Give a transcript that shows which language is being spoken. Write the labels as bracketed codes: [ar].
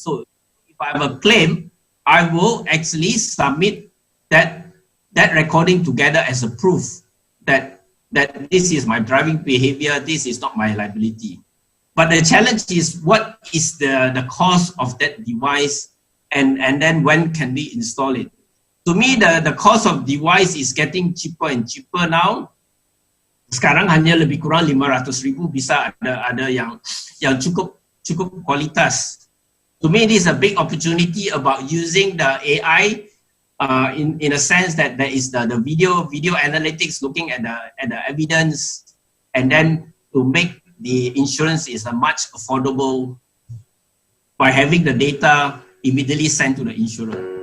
[en] So if I have a claim, I will actually submit that recording together as a proof that this is my driving behavior, this is not my liability. But the challenge is what is the cost of that device, and then when can we install it? To me, the cost of device is getting cheaper and cheaper now. [id] Sekarang hanya lebih kurang 500,000 bisa ada yang cukup kualitas. [en] To me, this is a big opportunity about using the AI in a sense that there is the video analytics, looking at the evidence, and then to make the insurance is a much affordable by having the data immediately sent to the insurer.